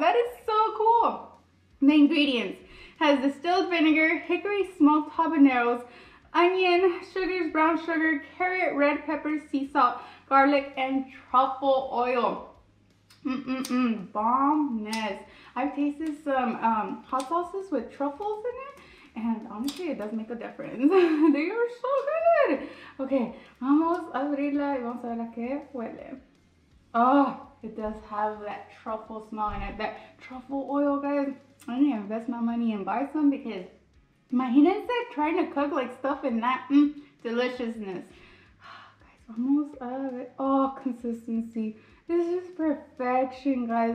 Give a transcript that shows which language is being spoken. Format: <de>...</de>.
<en>That is so cool. The ingredients has distilled vinegar, hickory smoked habaneros, onion, sugars, brown sugar, carrot, red peppers, sea salt, garlic, and truffle oil. BOMBNESS. I've tasted some hot sauces with truffles in it, and honestly, it does make a difference. They are so good.</en> <es>Okay, vamos a abrirla y vamos a ver a qué huele.</es> <en>Oh, it does have that truffle smell in it, that truffle oil, guys. I need to invest my money and buy some because imagínense trying to cook like stuff in that deliciousness. Guys,</en> <es>vamos a ver.</es> <en>Oh, consistency. This is perfection, guys.</en>